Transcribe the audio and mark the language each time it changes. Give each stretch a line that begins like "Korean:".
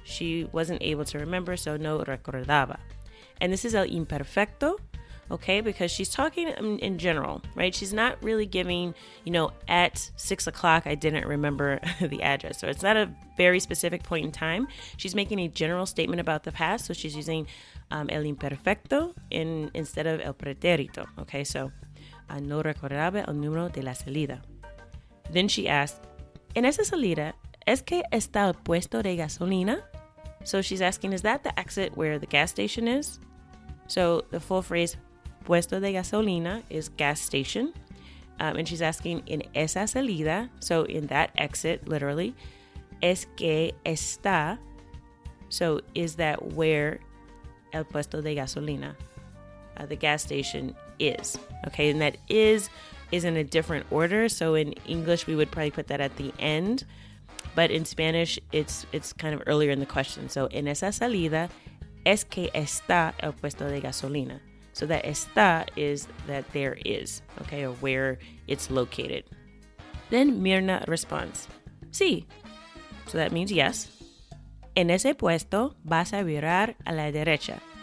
English: She wasn't able to remember, so
Spanish: no recordaba.
English: And this is
Spanish: el imperfecto,
English: okay? Because she's talking in general, right? She's not really giving, at 6 o'clock, I didn't remember the address. So it's not a very specific point in time. She's making a general statement about the past. So she's using
Spanish: el imperfecto
English: instead of
Spanish: el pretérito,
English: okay?
Spanish: So no recordaba el número de la salida.
English: Then she asked,
Spanish: en esa salida, ¿es que está el puesto de gasolina?
English: So she's asking, is that the exit where the gas station is? So the full phrase,
Spanish: puesto de gasolina,
English: is gas station. And she's asking,
Spanish: en esa salida,
English: so in that exit, literally,
Spanish: es que está,
English: so is that where
Spanish: el puesto de gasolina,
English: the gas station is. Okay, and that is in a different order. So in English, we would probably put that at the end. But in Spanish, it's kind of earlier in the question.
Spanish: So en esa salida, es que está el puesto de gasolina.
English: So that está is that there is, okay, or where it's located. Then Mirna responds, sí. So that means yes.
Spanish: En ese puesto vas a virar a la derecha.